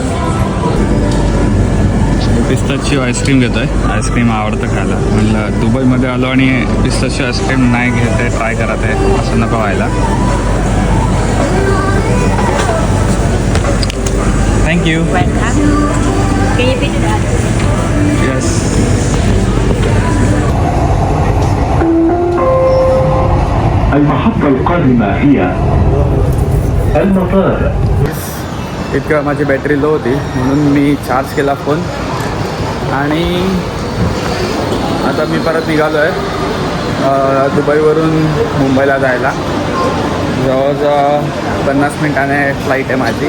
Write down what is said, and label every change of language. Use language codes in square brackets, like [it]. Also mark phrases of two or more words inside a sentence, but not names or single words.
[mr] पिस्ताची आईस्क्रीम घेतो आहे. आईस्क्रीम आवडतं खायला. म्हणलं दुबईमध्ये आलो आणि पिस्ताची आईस्क्रीम नाही घेते. ट्राय करत आहे असं नको व्हायला. थँक्यू. येस. [ar] المحطة القادمة هي المطار. [mr] इतकं माझी बॅटरी लो होती म्हणून मी चार्ज केला फोन आणि आता मी परत निघालो आहे दुबईवरून मुंबईला जायला. जवळजवळ 50 मिनिटाने फ्लाईट आहे माझी.